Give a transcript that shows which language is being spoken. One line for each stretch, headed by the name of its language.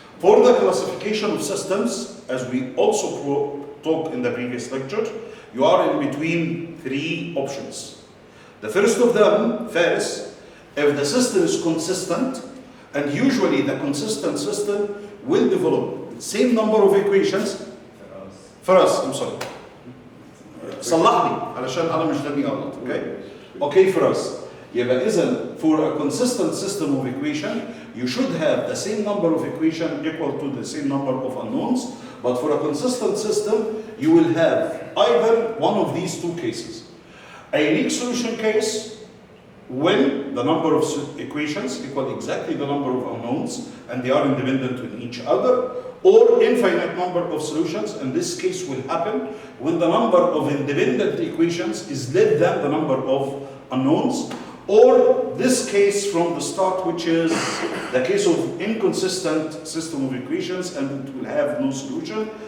English: For the classification of systems, as we also talked in the previous lecture, you are in between three options. The first of them, Faris, if the system is consistent, and usually the consistent system will develop the same number of equations. For us, I'm sorry.
Arabic: صلحني علشان أنا مش داني غلط, okay?
English: Okay, for us.
Arabic: يبقى إذن
English: for a consistent system of equation, you should have the same number of equations equal to the same number of unknowns. But for a consistent system, you will have either one of these two cases. A unique solution case, when the number of equations equal exactly the number of unknowns and they are independent of each other, or infinite number of solutions, and this case will happen when the number of independent equations is less than the number of unknowns, or this case from the start, which is the case of inconsistent system of equations and it will have no solution.